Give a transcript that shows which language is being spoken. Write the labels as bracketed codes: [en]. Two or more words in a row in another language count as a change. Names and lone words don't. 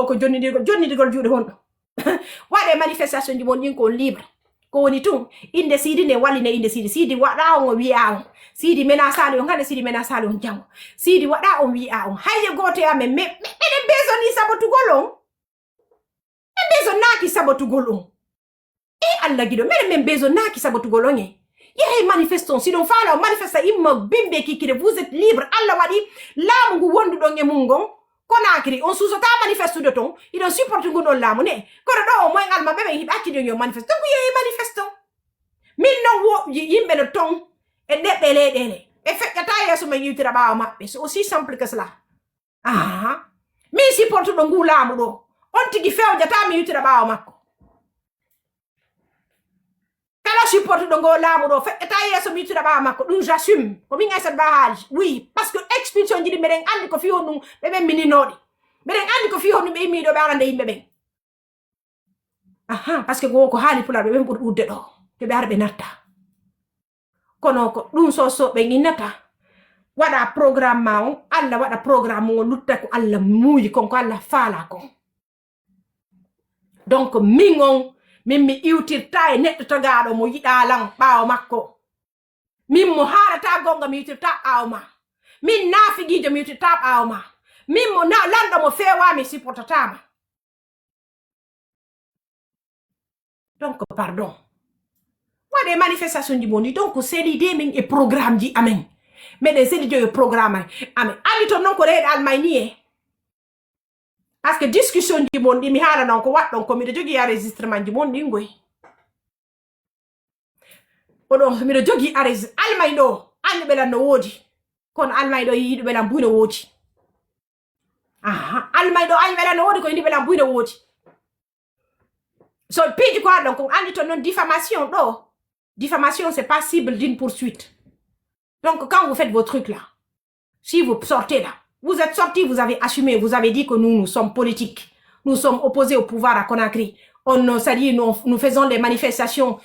[ff] ko jonnidigol juuɗe honɗo waɗe manifestation ji mon ɗin ko libre ko woni tun inde Sidi ne walline inde Sidi waɗa on o wi'a on Sidi mena sali on hande Sidi mena sali on jango Sidi waɗa on wi'a on hayye goto amen meɗen besoni sabotugol on en besonnaki sabotugol on e Allah giɗo meɗen men besonnaki sabotugol on e yehi manifeston siɗon faala o manifesta imma bimɓe kikire [fr] vous êtes libre [ff] Allah waɗi laamu ngu wonduɗon e mum gon Conakry on susota manifestude ton iɗon supporte ngun ɗon laamu ne kono ɗo o moyen alma ɓeɓe hiɓe acciɗon yo manifeste donc yehi manifeston min non wo yimɓe no ton e ɗeɓɓe leyɗele ɓe feƴƴata yeeso men yiwtira ɓaawa maɓɓe [fr] c'est aussi simple que cela [ff] min supporte ɗo ngu laamu ɗo on tigi fewjata mi yiwtira ɓaawa makko kala supporte ɗo ngo laamu ɗo feƴƴata yeeso mi yiwtira ɓaawa makko ɗum j'assume ko min Aissatou Ba haali [fr] oui parce que expulsion [ff] ji ɗi mbeɗen andi ko fi hon ɗum ɓeɓen mininoɗi mbeɗen andi ko fi hon ɗum ɓe immiɗo ɓe arande yimɓe ɓen [fr] parce que [ff] ko haali pulaar ɓeɓen ɓuri ɗudde ɗo ɓe ara ɓe natta kono ko ɗum so ɓe innata waɗa programme ma on Allah waɗa programme on lutta ko Allah muuyi kon ko Allah faala kon donc min on min mi iwtirta e neɗɗo tagaɗo mo yiɗa lan ɓaawo makko min mo haalata gonga mi yiwtirta ɓaawo ma min naafigijo mi yiwtirta ɓaawo ma min mo lanɗo mo feewa mi supportatama [fr] donc pardon [ff] waɗe manifestation ji moni donc [fr] c'est l'idée [ff] min e programme ji amen meɗen seli joyo programme amen andi ton noon ko reyɗe almay ni e [fr] parce que discussion [ff] ji mon ɗi mi haala non ko waɗɗon ko miɗo jogui enregistrement ji mon ɗin goy oɗon miɗo jogui almay ɗo andi ɓelan no woodi kono almay ɗo yiiɗo ɓelan buy no woodi almay ɗo ayi ɓelan no woodi ko yindi ɓelan buy no woodi so piiji ko haɗɗon ko andi ton noon [fr] diffamation c'est pas cible d'une poursuite donc quand vous faites vos trucs là si vous sortez là vous êtes sortis, vous avez assumé, vous avez dit que nous sommes politiques. Nous sommes opposés au pouvoir à Conakry. C'est-à-dire, nous faisons des manifestations.